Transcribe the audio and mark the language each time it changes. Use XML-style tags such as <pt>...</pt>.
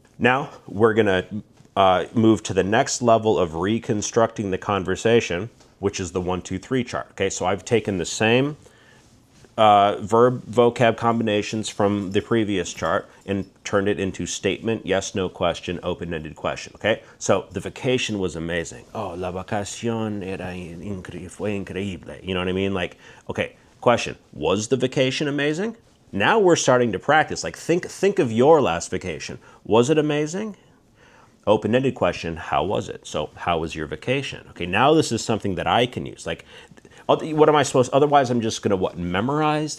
<en>Now we're gonna move to the next level of reconstructing the conversation, which is the 1, 2, 3 chart. Okay, so I've taken the same verb vocab combinations from the previous chart and turned it into statement, yes, no question, open-ended question. Okay, so the vacation was amazing.</en> <es>Oh, la vacación fue increíble.</es> <en>You know what I mean? Like, okay, question, was the vacation amazing? Now we're starting to practice. Like, think of your last vacation. Was it amazing? Open-ended question, how was it? So how was your vacation? Okay, now this is something that I can use. Like, what am I supposed, otherwise I'm just gonna what, memorize?</en>